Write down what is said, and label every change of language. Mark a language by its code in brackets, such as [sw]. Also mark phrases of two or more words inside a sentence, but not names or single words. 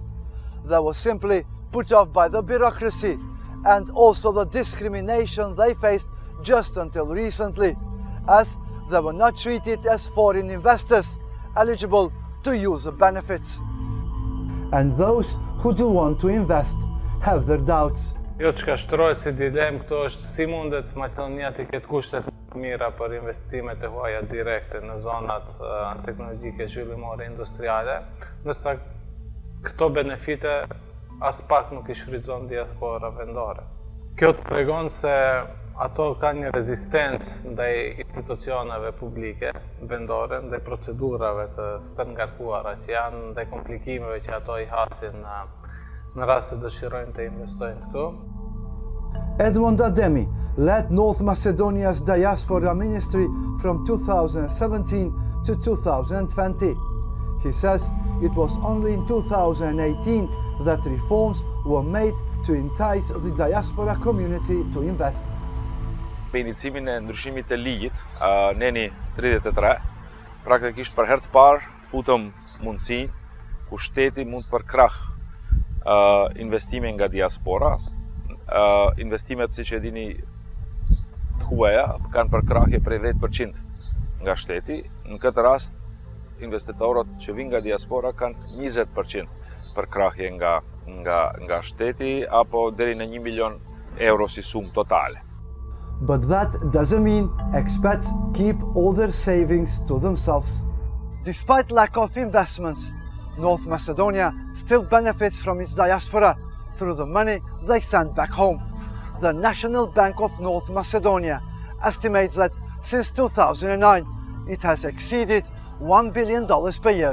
[en] They were simply put off by the bureaucracy and also the discrimination they faced just until recently, as they were not treated as foreign investors eligible to use the benefits. And those who do want to invest have their doubts. [sq] Jo çka shtrohet si dilemë këto është si mundet Maqedonia të ketë kushtet mira për investimet e huaja direkte në zonat teknologjike zhvillimore industriale, nëse këto benefite as pak nuk i shfrytëzon diaspora vendore. Kjo të tregon se ato kanë një rezistencë ndaj institucioneve publike vendore, ndaj procedurave të stërngarkuara që janë, ndaj komplikimeve që ato i hasin në rast se dëshirojnë të investojnë këtu. [en] Edmond Ademi led North Macedonia's Diaspora Ministry from 2017 to 2020. He says it was only in 2018 that reforms were made to entice the diaspora community to invest. [sq] Me inicimin e ndryshimit të ligjit, neni 33, praktikisht për herë të parë futëm mundësinë ku shteti mund për krah investime nga diaspora. Investimet, siç e dini, të huaja kanë përkrahje prej 10% nga shteti. Në këtë rast, investitorët që vinë nga diaspora kanë 20% përkrahje nga shteti apo deri në 1 milion euro si sumë totale. [en] But that doesn't mean expats keep all their savings to themselves. Despite lack of investments, North Macedonia still benefits from its diaspora through the money they send back home. The National Bank of North Macedonia estimates that since 2009 it has exceeded $1 billion per year.